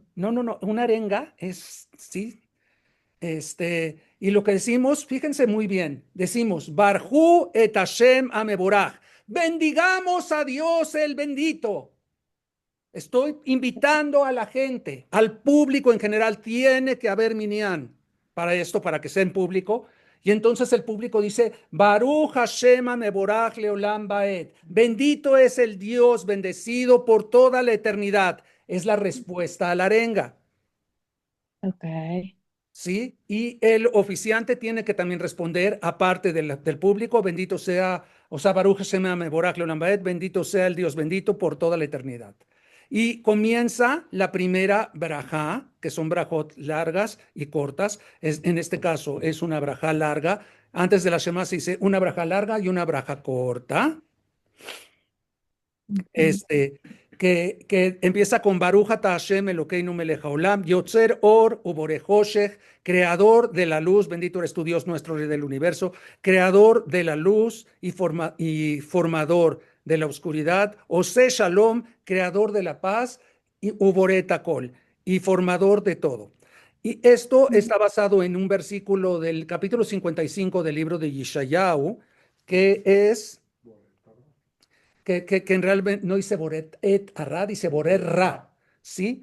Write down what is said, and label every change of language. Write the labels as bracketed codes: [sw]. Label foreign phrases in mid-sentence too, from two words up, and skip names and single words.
[es] No, una arenga es, sí, y lo que decimos, fíjense muy bien, decimos, [he] ברכו את השם המבורך, [es] bendigamos a Dios el bendito. Estoy invitando a la gente, al público en general, tiene que haber minyan para esto, para que sea en público. Y entonces el público dice, [he] ברוך השם המבורך לעולם ועד, [es] bendito es el Dios bendecido por toda la eternidad. Es la respuesta a la arenga. Ok. ¿Sí? Y el oficiante tiene que también responder, aparte del público, bendito sea, o sea, [he] ברוך השם המבורך לעולם ועד, [es] bendito sea el Dios bendito por toda la eternidad. Y comienza la primera brajá, que son brajot largas y cortas. En este caso es una brajá larga. Antes de la Shema se dice una brajá larga y una brajá corta. Este, que empieza con [he] ברוך אתה השם אלוקינו מלך העולם, יוצר אור ובורא חושך, [es] creador de la luz, bendito eres tu Dios nuestro Rey del universo, creador de la luz y formador de la oscuridad, [he] עושה שלום, [es] creador de la paz, y [he] ובורא את הכל, [es] y formador de todo. Y esto está basado en un versículo del capítulo 55 del libro de Yeshayahu, que es que en realidad no dice [he] בורא את הרע, [es] dice [he] בורא רע, [es] ¿sí?